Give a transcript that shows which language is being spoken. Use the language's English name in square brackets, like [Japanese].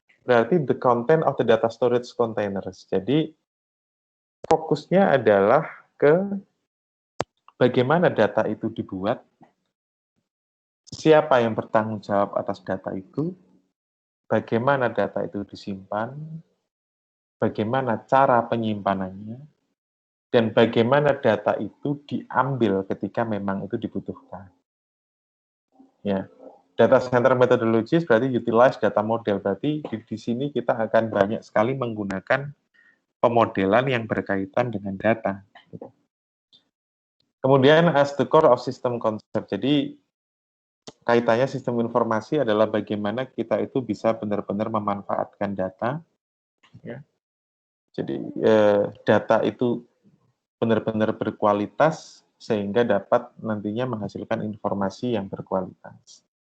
[Indonesian] Berarti [English] the content of the data storage containers. [Indonesian] Jadi fokusnya adalah ke bagaimana data itu dibuat, siapa yang bertanggung jawab atas data itu, bagaimana data itu disimpan, bagaimana cara penyimpanannya, dan bagaimana data itu diambil ketika memang itu dibutuhkan. [English] Ya, data center methodologies [Indonesian] berarti [English] utilize data model. [Indonesian] Berarti di sini kita akan banyak sekali menggunakan pemodelan yang berkaitan dengan data. Kemudian [English] as the core of system concept. [Indonesian] Jadi kaitannya sistem informasi adalah bagaimana kita itu bisa benar-benar memanfaatkan data. Ya. Jadi data itu benar-benar berkualitas sehingga dapat nantinya menghasilkan informasi yang berkualitas.